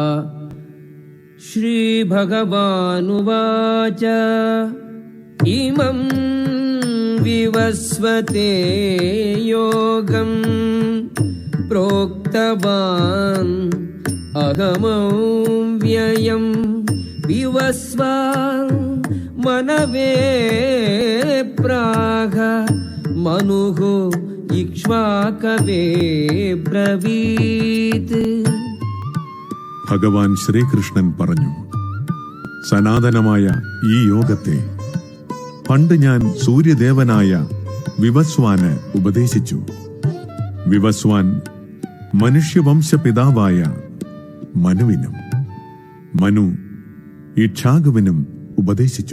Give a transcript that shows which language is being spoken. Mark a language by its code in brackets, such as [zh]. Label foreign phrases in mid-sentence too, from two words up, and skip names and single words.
[sa] श्रीभगवानुवाच इमं विवस्वते योगं प्रोक्तवान् अहमव्ययं विवस्वान् मनवे प्राह मनुः इक्ष्वाकवे ब्रवीत्. [ml] ഭഗവാൻ ശ്രീകൃഷ്ണൻ പറഞ്ഞു, സനാതനമായ ഈ യോഗത്തെ പണ്ട് ഞാൻ സൂര്യദേവനായ വിവസ്വാന് ഉപദേശിച്ചു. വിവസ്വാൻ മനുഷ്യവംശ പിതാവായ മനുവിനും മനു ഇക്ഷാകുവിനും ഉപദേശിച്ചു.